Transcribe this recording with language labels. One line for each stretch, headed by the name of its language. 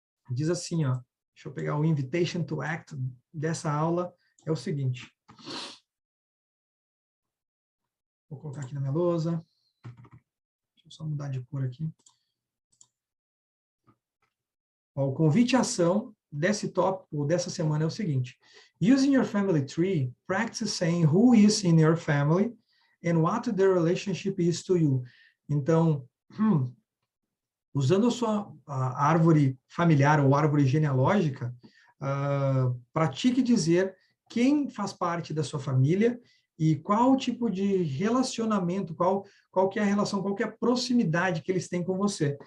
Portuguese: Diz assim, ó, deixa eu pegar o invitation to act dessa aula, é o seguinte. Vou colocar aqui na minha lousa. Deixa eu só mudar de cor aqui. O convite à ação desse tópico, dessa semana, é o seguinte.
English: Using your family tree, practice saying who is in your family and what their relationship is to you.
Portuguese: Então, usando a sua árvore familiar ou árvore genealógica, pratique dizer quem faz parte da sua família e qual tipo de relacionamento, qual que é a relação, qual que é a proximidade que eles têm com você.